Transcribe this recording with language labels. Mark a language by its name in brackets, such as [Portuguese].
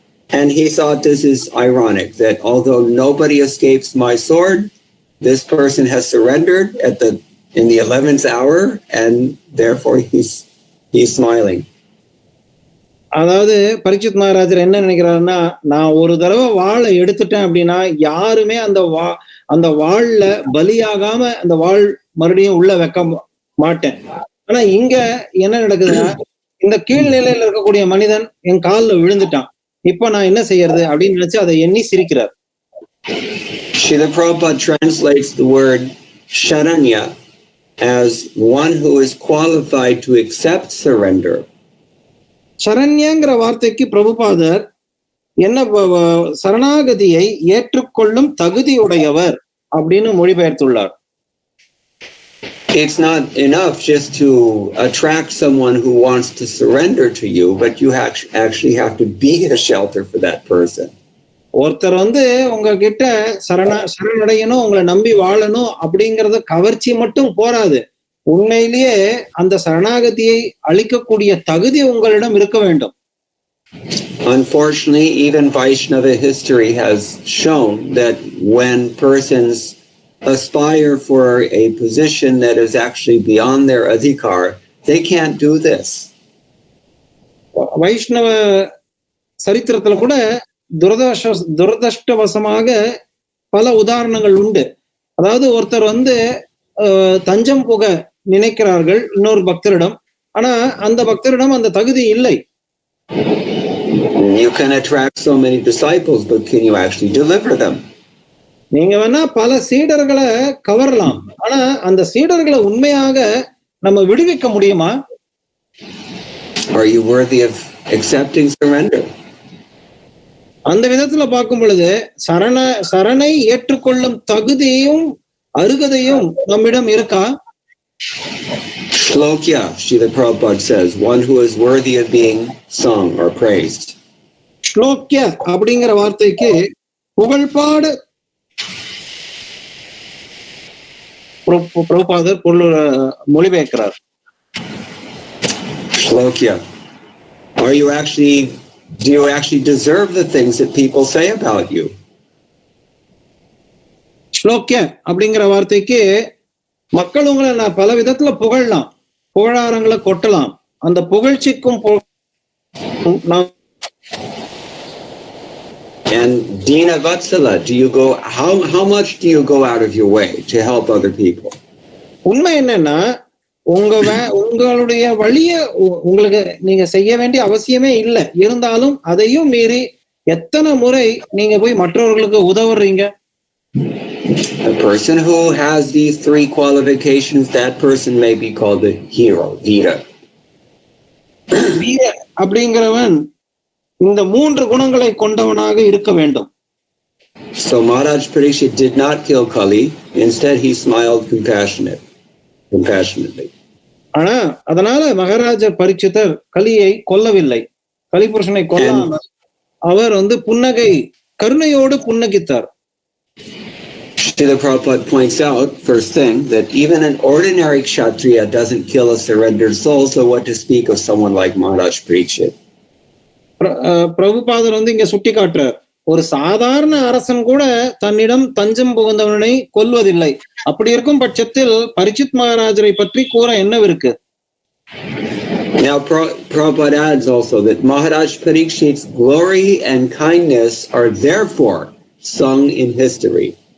[English] And he thought this is ironic, that although nobody escapes my sword, this person has surrendered in the 11th hour, and therefore he's smiling. [Tamil] அதாவது பரீட்சித் மகாராஜர் என்ன நினைக்கிறாருன்னா, நான் ஒரு தடவை வாளை எடுத்துட்டேன் அப்படின்னா யாருமே அந்த வாள்ல பலியாகாம அந்த வாள் மறுபடியும் உள்ள வைக்க மாட்டேன். ஆனா இங்க என்ன நடக்குதுன்னா, இந்த கீழ்நிலையில இருக்கக்கூடிய மனிதன் என் காலில் விழுந்துட்டான், இப்ப நான் என்ன செய்யறது அப்படின்னு நினைச்சு அதை எண்ணி சிரிக்கிறார். [English] Srila Prabhupada translates the word Sharanya as one who is qualified to accept surrender. [Tamil] சரண்யங்கிற வார்த்தைக்கு பிரபுபாதர் என்ன சரணாகதியை ஏற்றுக்கொள்ளும் தகுதியுடையவர் அப்படின்னு மொழிபெயர்த்துள்ளார். [English] It's not enough just to attract someone who wants to surrender to you, but you actually have to be a shelter for that person. [Tamil] ஒருத்தர் உங்ககிட்ட சரணடையணும், உங்களை நம்பி வாழணும் அப்படிங்கறது கவர்ச்சி மட்டும் போராது. உண்மையிலேயே அந்த சரணாகதியை அளிக்கக்கூடிய தகுதி உங்களிடம் இருக்க வேண்டும். [English] Unfortunately, even Vaishnava history has shown that when persons aspire for a position that is actually beyond their adhikar, they can't do this. [Tamil] வைஷ்ணவ சரித்திரத்துல கூட துரதிருஷ்டவசமாக பல உதாரணங்கள் உண்டு. அதாவது ஒருத்தர் தஞ்சம் புக நினைக்கிறார்கள் இன்னொரு பக்தரிடம், ஆனா அந்த பக்தரிடம் அந்த தகுதி இல்லை. [English] You can attract so many disciples, but can you actually deliver them? [Tamil] நீங்க வேணா பல சீடர்களை கவரலாம், ஆனா அந்த சீடர்களை உண்மையாக நம்ம விடுவிக்க முடியுமா? [English] Are you worthy of accepting surrender? [Tamil] அந்த விதத்துல பார்க்கும் பொழுது சரணை ஏற்றுக்கொள்ளும் தகுதியும் அருகதையும் நம்மிடம் இருக்கா? [English] Shlokya, Srila Prabhupada says, one who is worthy of being sung or praised. [Tamil] ஸ்லோக்கிய அப்படிங்கிற வார்த்தைக்கு புகழ்பாடு பிரபுபாதர் மொழிபெயர்க்கிறார். [English] Shlokya. Do you actually deserve the things that people say about you? [Tamil] ஸ்லோக்கிய அப்படிங்கிற வார்த்தைக்கு மக்கள் உங்களை நான் பல விதத்துல புகழலாம், புகழாரங்களை கொட்டலாம். அந்த புகழ்ச்சிக்கும் [English] And Dina Vatsala, how much do you go out of your way to help other people? [Tamil] உண்மை என்னன்னா உங்களுடைய வழிய உங்களுக்கு நீங்க செய்ய வேண்டிய அவசியமே இல்லை, இருந்தாலும் அதையும் மீறி எத்தனை முறை நீங்க போய் மற்றவர்களுக்கு உதவுறீங்க? [English] A person who has these three qualifications, that person may be called a hero, Veera. [Tamil] வீர அப்படிங்கிறவன் இந்த மூன்று குணங்களை கொண்டவனாக இருக்க வேண்டும். [English] So Maharaj Parikshit did not kill Kali. Instead, he smiled compassionately. [Tamil] ஆனா அதனால மகாராஜ பரீட்சிதர் கலியை கொல்லவில்லை, கலிபுருஷனை கொல்லாமல் அவர் புன்னகை கருணையோடு புன்னகித்தார். [English] Srila Prabhupada points out, first thing, that even an ordinary kshatriya doesn't kill a surrendered soul, so what to speak of someone like Maharaj Parikshit? [Tamil] பிரபுபாதர் இங்க சுட்டி காட்டுறார், ஒரு சாதாரண அரசன் கூட தன்னிடம் தஞ்சம் புகுந்தவனை கொல்வதில்லை. அப்படி இருக்கும் பட்சத்தில் பரிச்சித் மகாராஜரை பற்றி கூற என்னவிருக்கு? [English] Now Prabhupada adds also that Maharaj Parikshit's glory and kindness are therefore sung in history.